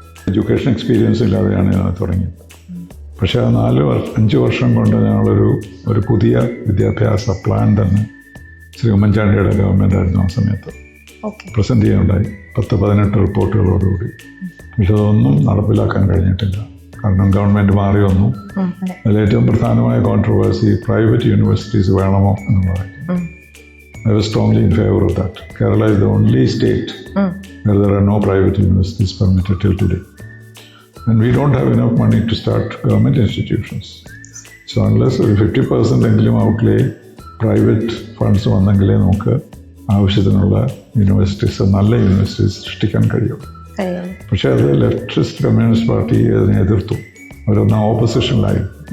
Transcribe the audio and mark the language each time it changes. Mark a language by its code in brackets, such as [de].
[ml] Education experience ഇല്ലാതെയാണ് ഞാൻ തുടങ്ങിയത്. പക്ഷേ ആ 4-5 വർഷം കൊണ്ട് ഞങ്ങളൊരു പുതിയ വിദ്യാഭ്യാസ പ്ലാൻ തന്നെ ശ്രീ ഉമ്മൻചാണ്ടിയുടെ ഗവൺമെൻറ് ആയിരുന്നു ആ സമയത്ത് പ്രസൻറ്റ് ചെയ്യാനുണ്ടായി, 10-18 റിപ്പോർട്ടുകളോടുകൂടി. പക്ഷെ അതൊന്നും നടപ്പിലാക്കാൻ കഴിഞ്ഞിട്ടില്ല. കാരണം ഗവൺമെൻറ് മാറി വന്നു. അതിലേറ്റവും പ്രധാനമായ കോൺട്രവേഴ്സി പ്രൈവറ്റ് യൂണിവേഴ്സിറ്റീസ് വേണമോ എന്നുള്ളതായിരുന്നു. [en] I was strongly in favor of that. Kerala is the only state where there are no private universities permitted till today. And we don't have enough money to start government institutions. So unless [ml] 50% എങ്കിലും [en] outlay private funds [ml] വന്നെങ്കിലേ നമുക്ക് ആവശ്യത്തിനുള്ള universities, നല്ല universities സൃഷ്ടിക്കാൻ കഴിയും. പക്ഷേ അത് leftist communist party അതിനെ എതിർത്തു. അവരൊന്ന് ഓപ്പോസിഷനിലായി.